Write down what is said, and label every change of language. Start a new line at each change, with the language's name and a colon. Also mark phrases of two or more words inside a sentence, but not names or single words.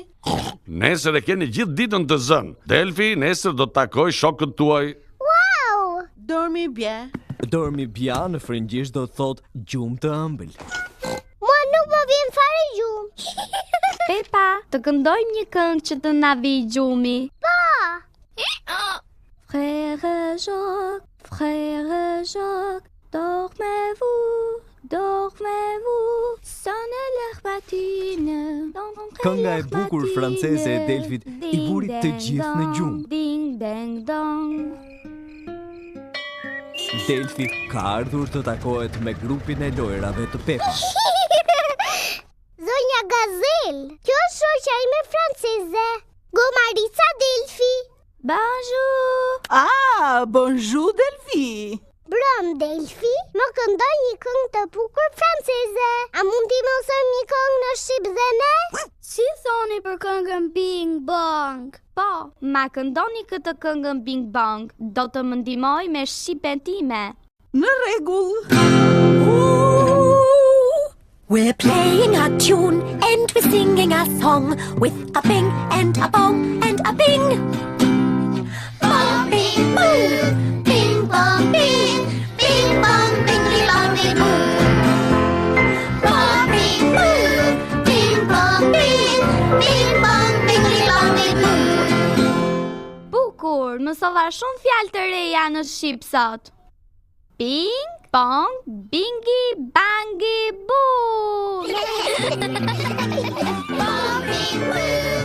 Albanian: Nesër e keni gjithë ditën të zënë. Delfi, nesër do të takoj shokët tuaj. Wow!
French: Dormi bie. Dormi bia
Albanian: në frëngjisht do të thotë gjumë të ëmbël. Mua nuk më vjen fare gjumë. Pepa, të këndojmë një këngë që të na vijë gjumi. Po!
French: Frère Jacques, dormez-vous, sonne l'heure matine.
Albanian: Kënga e bukur franceze e Delfit I buri të gjithë në gjumë. Ding dang dong. Delfi ka ardhur të takohet me grupin e lojrave të Pepas. Zonja Gazel, kjo është shoqja ime franceze. Gomarica Delfi.
French: Bonjour. Ah, bonjour Delfi.
Albanian: Brëm Delfi, më këndoj një këngë të bukur franceze. A mund t'i mësojmë një këngë në shqip dhe ne? Si thoni për këngën Bing Bong? Po, ma këndoni këtë këngën Bing Bong. Do të më ndihmoj me shqipen time. Në rregull.
English: We're playing a tune and we're singing a song with a bing and a bong and a bing. Bong, bing, boom. Bing, bong, bing. Bing, bong, bingly, bongly, boom. Bong, bing, boom. Bing, bong, bing. Bing, bong, bingly, bongly, boom.
Albanian: Bukur, mësova shumë fjalë të reja në shqip sot. Bing, bong, bingi, bangi, boo. Bong, bing, boom.